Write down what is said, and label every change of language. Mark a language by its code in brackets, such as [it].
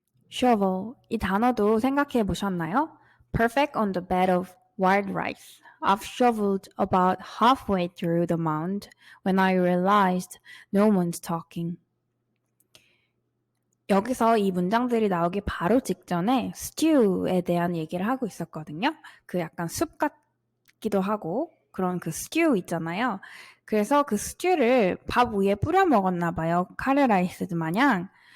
[ko] shovel 이 단어도 생각해 보셨나요? [en] Perfect on the bed of wild rice. I've shoveled about halfway through the mound when I realized no one's talking. [ko] 여기서 이 문장들이 나오기 바로 직전에 stew에 대한 얘기를 하고 있었거든요. 그 약간 숲 같기도 하고 그런 그 stew 있잖아요. 그래서 그 stew를 밥 위에 뿌려 먹었나 봐요. 카레라이스 마냥.